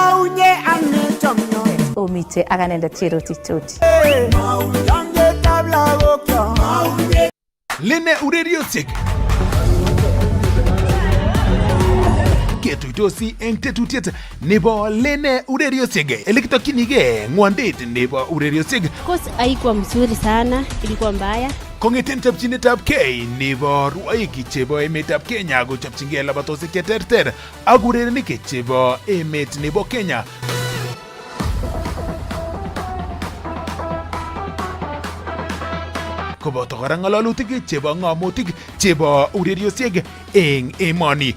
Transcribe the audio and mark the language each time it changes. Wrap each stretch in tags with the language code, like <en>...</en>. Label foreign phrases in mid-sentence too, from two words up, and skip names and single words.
<kln>Omite ak anendet Cherotich. Lene ureriosiek. Ketuitosi eng tetutiet nebo Lene ureriosiek. Elekitokyinige ng'wondet nebo ureriosiek.</kln> <sw>Course haikuwa mzuri sana, ilikuwa mbaya.</sw> <kln>Kong'eten chopchinetab kei nebo rwoik chebo emetab Kenya kochopchingei labatosiek cheterter ak urerenik chebo emet nebo Kenya. Koboto kora ng'alalutik chebo ng'amotik chebo ureriosiek eng emoni.</kln>